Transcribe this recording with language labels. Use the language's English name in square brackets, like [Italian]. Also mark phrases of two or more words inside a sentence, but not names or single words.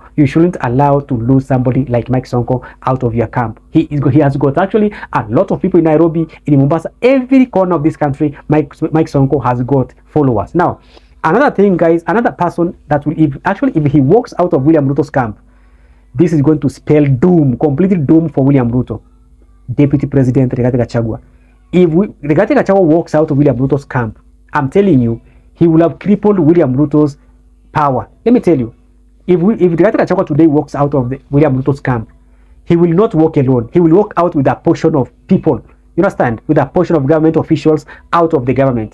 [English] You shouldn't allow to lose somebody like Mike Sonko out of your camp. He has got actually a lot of people in Nairobi, in Mombasa, every corner of this country. Mike Sonko has got followers. Now, another thing, guys, another person that will, if he walks out of William Ruto's camp, this is going to spell doom, complete doom for William Ruto. Deputy President Rigathi Gachagua. If Rigathi Gachagua walks out of William Ruto's camp, I'm telling you, he will have crippled William Ruto's power. Let me tell you, if Rigathi Gachagua today walks out of the William Ruto's camp, he will not walk alone. He will walk out with a portion of people, you understand, with a portion of government officials out of the government.